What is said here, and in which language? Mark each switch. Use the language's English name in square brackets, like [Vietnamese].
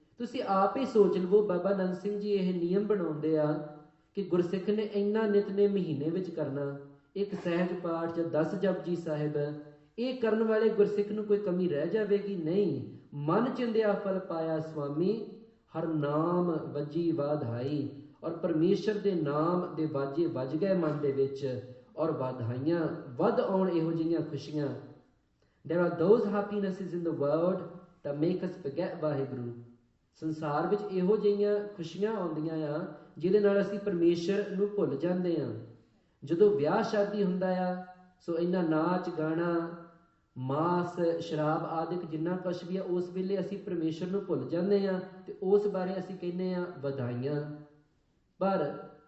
[Punjabi] ਤੁਸੀਂ ਆਪ ਹੀ ਸੋਚ ਲਵੋ, ਬਾਬਾ ਨੰਦ ਸਿੰਘ ਜੀ ਇਹ ਨਿਯਮ ਬਣਾਉਂਦੇ ਆ ਕਿ ਗੁਰਸਿੱਖ ਨੇ ਇੰਨਾ ਨਿਤਨੇ ਮਹੀਨੇ ਵਿੱਚ ਕਰਨਾ, ਇੱਕ ਸਹਿਜ ਪਾਠ ਜਾਂ 10 ਜਪਜੀ ਸਾਹਿਬ, ਇਹ ਕਰਨ ਵਾਲੇ ਗੁਰਸਿੱਖ ਨੂੰ ਕੋਈ ਕਮੀ ਰਹਿ ਜਾਵੇਗੀ? ਨਹੀਂ। ਮਨ ਚਿੰਦਿਆ ਫਲ ਪਾਇਆ ਸੁਆਮੀ, ਹਰ ਨਾਮ ਵੱਜੀ ਵਾਧਾਈ। ਔਰ ਪਰਮੇਸ਼ਰ ਦੇ ਨਾਮ ਦੇ ਵਾਜੇ ਵੱਜ ਗਏ ਮਨ ਦੇ ਵਿੱਚ, ਔਰ ਵਾਧਾਈਆਂ ਵੱਧ ਆਉਣ ਇਹੋ ਜਿਹੀਆਂ ਖੁਸ਼ੀਆਂ। [English] There are those happinesses in the world that make us forget Waheguru. [Punjabi] ਸੰਸਾਰ ਵਿੱਚ ਇਹੋ ਜਿਹੀਆਂ ਖੁਸ਼ੀਆਂ ਆਉਂਦੀਆਂ ਆ ਜਿਹਦੇ ਨਾਲ ਅਸੀਂ ਪਰਮੇਸ਼ਰ ਨੂੰ ਭੁੱਲ ਜਾਂਦੇ ਆ। ਜਦੋਂ ਵਿਆਹ ਸ਼ਾਦੀ ਹੁੰਦਾ ਆ, ਸੋ ਇੰਨਾ ਨਾਚ ਗਾਣਾ, ਮਾਸ, ਸ਼ਰਾਬ ਆਦਿਕ ਜਿੰਨਾ ਕੁਛ ਵੀ ਆ, ਉਸ ਵੇਲੇ ਅਸੀਂ ਪਰਮੇਸ਼ਰ ਨੂੰ ਭੁੱਲ ਜਾਂਦੇ ਆ ਤੇ ਉਸ ਬਾਰੇ ਅਸੀਂ ਕਹਿੰਦੇ ਆ ਵਧਾਈਆਂ। ਪਰ